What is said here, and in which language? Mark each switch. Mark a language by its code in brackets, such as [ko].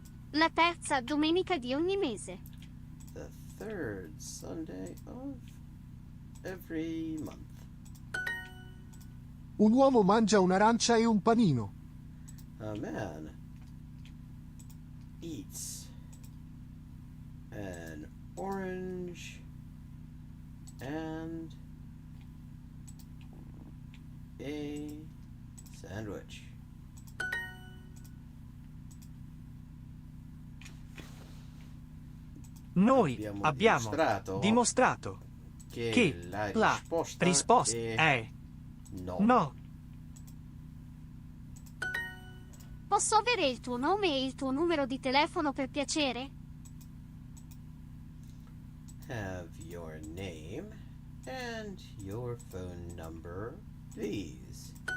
[it] La terza domenica di ogni mese. [en] The third Sunday of every month. [it] Un uomo mangia un'arancia e un panino. [en] A man eats an orange and a sandwich. [it] Noi abbiamo dimostrato che la risposta è no. Posso avere il tuo nome e il tuo numero di telefono per piacere? [en] Have your name and your phone number, please.